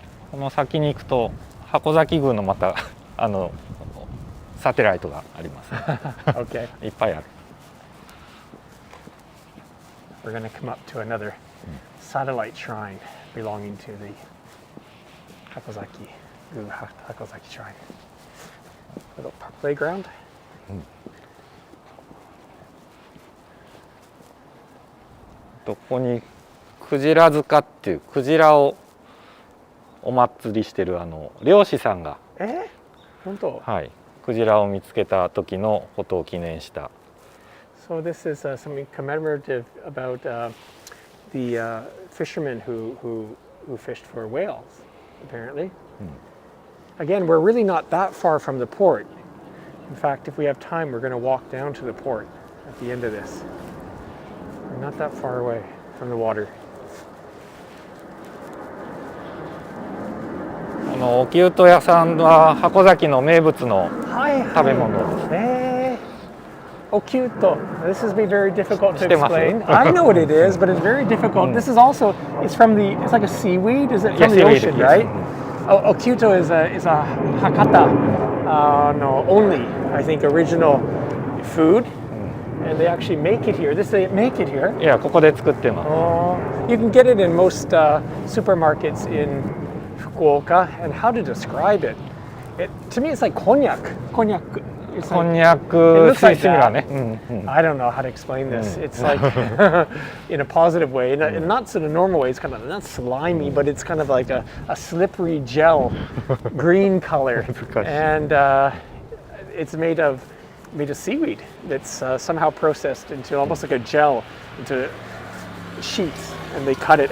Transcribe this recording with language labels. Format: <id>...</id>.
<ja>この先に行くと箱崎宮のまたサテライトがあります、ね。</ja> <en>Okay.</en> <ja>いっぱいある。</ja> <en>We're going to come up to another satellite shrine belonging to the Hakozaki Shrine. Little playground.</en> <ja>ここにクジラ塚っていうクジラをお祭りしてる漁師さんが、本当？はい、クジラを見つけた時のことを記念した。</ja> <en>So this is something commemorative about the fishermen who fished for whales, apparently. Again, we're really not that far from the port. In fact, if we have time, we're going to walk down to the port at the end of this. We're not that far away from the water.</en> <ja>おきゅうと屋さんは箱崎の名物の食べ物ですね。</ja> <en>Okyuto. This has been very difficult to explain. I know what it is, but it's very difficult. This is also, it's like a seaweed, is it? From the ocean, right? Okyuto is a Hakata only, I think, original food. And they actually make it here. They make it here.</en> <ja>いや、ここで作ってます。</ja> <en>You can get it in most supermarkets in Fukuoka. And how to describe it? To me, it's like konjac. Konjac.</en> <ja>こんにゃくシミラーね。</ja> <en>I don't know how to explain this. It's like in a positive way, and not in a normal way. It's kind of not slimy, but it's kind of like a slippery gel, green color, and it's made of seaweed that's somehow processed into almost like a gel, into sheets, and they cut it.</en>